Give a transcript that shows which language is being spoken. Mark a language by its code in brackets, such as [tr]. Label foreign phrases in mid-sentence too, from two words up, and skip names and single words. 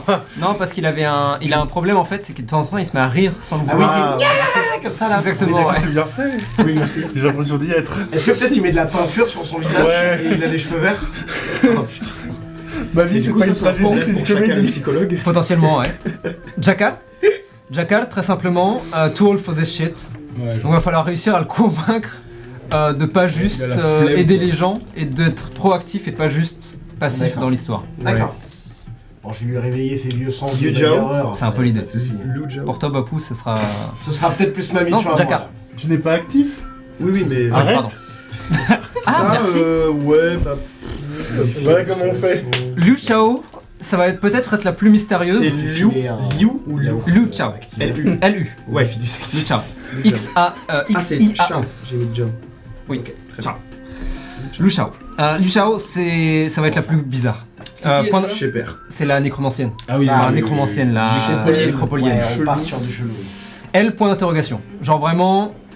[fr] Non, parce qu'il avait il a un problème en fait, c'est que de temps en temps il se met à rire sans le vouloir. Comme ça là. Exactement, ouais. C'est bien fait. Oui, merci. J'ai l'impression d'y être. Est-ce que peut-être il met de la peinture sur son visage Ouais. et il a les cheveux verts? Oh putain. Ma Et vie, du c'est coup, pas ça, une c'est un tragédie, c'est problème une pour chacun le comédie. psychologue. Potentiellement, ouais. Jackal, très simplement, [en] too old for this shit. [fr] ouais, Donc il va falloir réussir à le convaincre de pas juste Il a la flemme, aider quoi. les gens et d'être proactif et pas juste passif D'accord. dans l'histoire. D'accord. Bon, je vais lui réveiller ses vieux sens Yu de Jiao. bagarreur, C'est un peu l'idée. Pas de soucis. Liu Jiao. Pour toi, Bapou, ce sera. Ce sera peut-être plus ma mission Non, à moi. Jackal. là. Tu n'es pas actif? Oui, oui, mais. Arrête. Pardon. Ça, merci. Ouais, bah. Voilà comment on fait. Liu Chao, ça va peut-être être la plus mystérieuse. C'est Lui Liu, filer un- Liu ou Liu Liu Chao. L-U. L-U. Ouais. Liu Chao. Liu Jiao. X-A. Ah, c'est X-I-A. Chao. J'ai mis Jiao. Oui. Très Chao. Liu Chao. Liu Chao, ça va être la plus bizarre. C'est qui, Point- déjà Chez Père. c'est la nécromancienne. Ah oui, Ah, Enfin, oui, nécromancienne, la Nécropolienne. nécropolienne. Ouais, on Chelou. part sur du chelou. Elle, point d'interrogation. Genre vraiment.